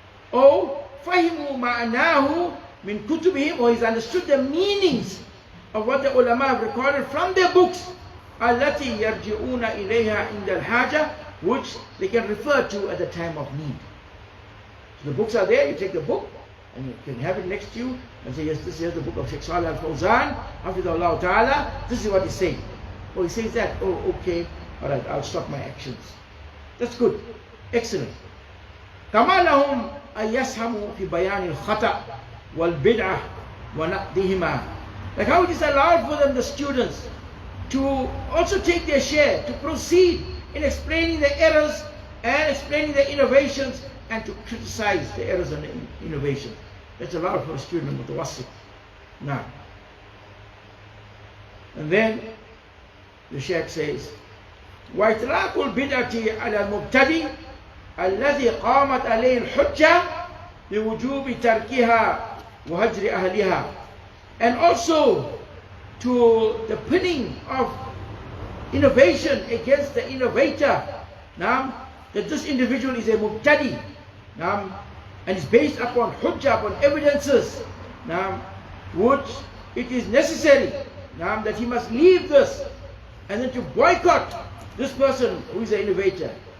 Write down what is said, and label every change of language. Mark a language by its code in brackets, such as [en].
[en] Or [ar] فَهِمُوا مَعْنَاهُ مِنْ كُتُبِهِمْ, [en] or he's understood the meanings of what the ulama have recorded from their books, [ar] الَّتِي يَرْجِعُونَ إِلَيْهَا عِنْدَ الْحَاجَةِ, [en] which they can refer to at the time of need. So the books are there, you take the book and you can have it next to you and say, yes, this is the book of Sheikh Salih al-Fawzan, Hafidhullah Ta'ala, this is what he's saying. Oh, he says that, oh, okay, alright, I'll stop my actions. That's good, excellent. [ar] كما لهم أن يسهموا في بيان الخطأ والبدعة ونقدهما. [en] Like how it is allowed for them, the students, to also take their share, to proceed in explaining the errors and explaining the innovations and to criticize the errors and the innovations. That's allowed for a student mutawassit. Now, and then the Shaykh says, [ar] وَإِطْلَاقُ الْبِدْعَةِ عَلَى الْمُبْتَدِي الَّذِي قَامَتْ عَلَيْهِ الْحُجَّةِ بِوُجُوبِ تَرْكِهَا وَهَجْرِ أَهْلِهَا. [en] And also to the pinning of innovation against the innovator, that this individual is a mubtadi, and is based upon hujjah, upon evidences, which it is necessary that he must leave this and then to boycott this person who is an innovator.